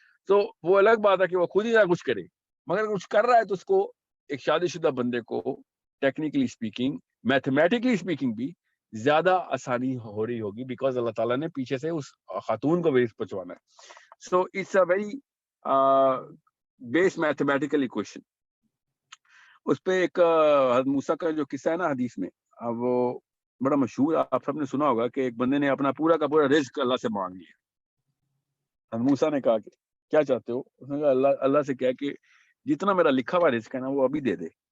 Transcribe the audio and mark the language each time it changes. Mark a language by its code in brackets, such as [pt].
[ur] تو وہ الگ بات ہے کہ وہ خود ہی نہ کچھ کرے, مگر کچھ کر رہا ہے تو اس کو ایک شادی شدہ بندے کو [en] technically speaking, mathematically speaking [ur] بھی زیادہ آسانی ہو رہی ہوگی, بیکاز اللہ تعالیٰ نے پیچھے سے اس خاتون کو بھی پہنچوانا ہے. [en] So it's a very base mathematical equation. [ur] اس پہ ایک حضرت موسیٰ کا جو قصہ ہے نا حدیث میں, وہ بڑا مشہور, آپ سب نے سنا ہوگا کہ ایک بندے نے اپنا پورا کا پورا رزق اللہ سے مانگ لیا. حضرت موسیٰ نے کہا کہ کیا چاہتے ہو؟ اس نے کہا اللہ سے کہا کہ جتنا میرا لکھا ہوا رزق ہے نا وہ ابھی دے دے.